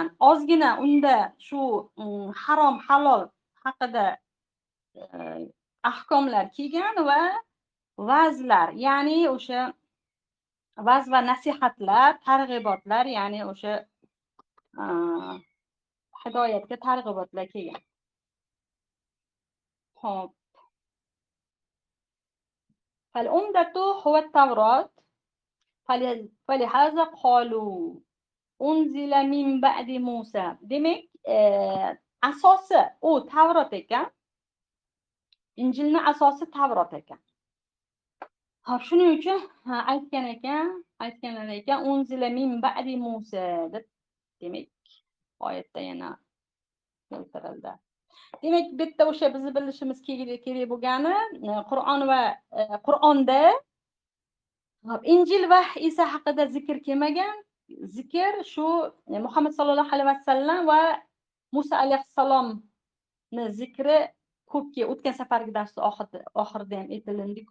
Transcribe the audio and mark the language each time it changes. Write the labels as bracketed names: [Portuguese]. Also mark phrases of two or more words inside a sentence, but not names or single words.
[Uzbek] Ozgina unda shu harom halol haqida ahkomlar kelgan va va'zlar, ya'ni o'sha va'z va nasihatlar, targ'ibotlar, ya'ni o'sha hidoyatga targ'ibotlar kelgan. Xo'p. [Arabic] فالعمدة هو التوراة فلهذا قالوا أنزل من بعد موسى. [Uzbek] Demek asosi u Tavrot ekan. Injilning asosi Tavrot ekan. Hop, shuning uchun aytganlar ekan [Arabic] أنزل من بعد موسى [Uzbek] deb, demak oyatda yana keltirildi. Demak, bitta o'sha bizni bilishimiz kerak bo'lgani Qur'on va Qur'onda Injil va Isa haqida zikr kelmagan. Zikr shu Muhammad [Arabic] صلى الله عليه وسلم [Uzbek] va Musa alayhissalomni zikri ko'pga o'tgan safargi darsda oxirida ham aytilindi-ku.